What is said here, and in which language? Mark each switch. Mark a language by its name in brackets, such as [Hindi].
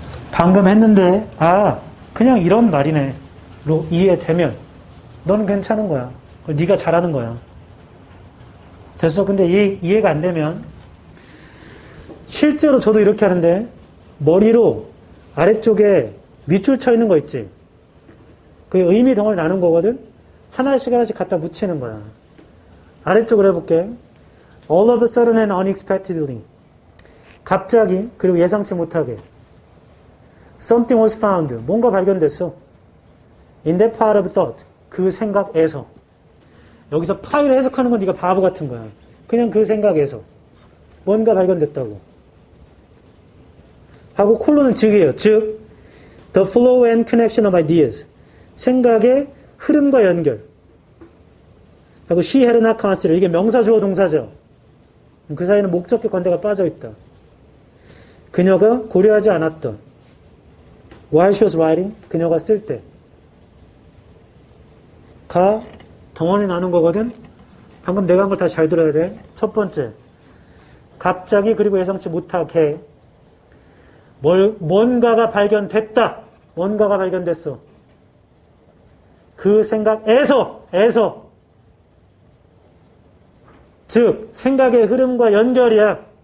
[Korean] 방금 했는데 그냥 이런 말이네 로 이해되면 너는 괜찮은 거야. 네가 잘하는 거야. 됐어? 근데 이해가 안 되면 실제로 저도 이렇게 하는데 머리로 아래쪽에 밑줄 쳐 있는 거 있지? 그게 의미 덩어리 나눈 거거든? 하나씩 갖다 붙이는 거야. 아래쪽으로 해볼게. [English] All of a sudden and unexpectedly. [Korean] 갑자기 그리고 예상치 못하게 [English] something was found. [Korean] 뭔가 발견됐어. [English] in that part of thought. [Korean] 그 생각에서. 여기서 파일을 해석하는 건 네가 바보 같은 거야. 그냥 그 생각에서 뭔가 발견됐다고 하고 콜론은 즉이에요. [English] 즉 the flow and connection of ideas. [Korean] 생각의 흐름과 연결 하고 [English] she had not considered. [Korean] 이게 명사 주어 동사죠. 그 사이에는 목적격 관대가 빠져있다. 그녀가 고려하지 않았던 [English] while she was writing. [Korean] 그녀가 쓸 때 가 덩어리 나눈 거거든. 방금 내가 한 걸 다시 잘 들어야 돼. 첫 번째 갑자기 그리고 예상치 못하게 뭔가가 발견됐다. 뭔가가 발견됐어. 그 생각에서 즉 생각의 흐름과 연결이야.